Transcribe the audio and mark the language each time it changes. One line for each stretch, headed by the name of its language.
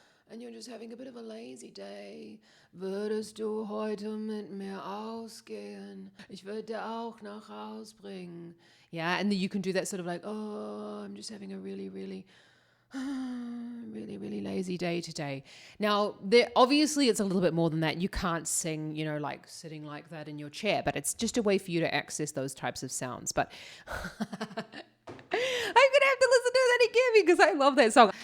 English: And you're just having a bit of a lazy day.
German: Würdest du heute mit mir ausgehen? Ich würde auch nach Haus bringen.
English: Yeah, and then you can do that sort of like, oh, I'm just having a really, really, really, really lazy day today. Now, obviously it's a little bit more than that. You can't sing, like sitting like that in your chair, but it's just a way for you to access those types of sounds. But I'm going to have to listen to that again, because I love that song.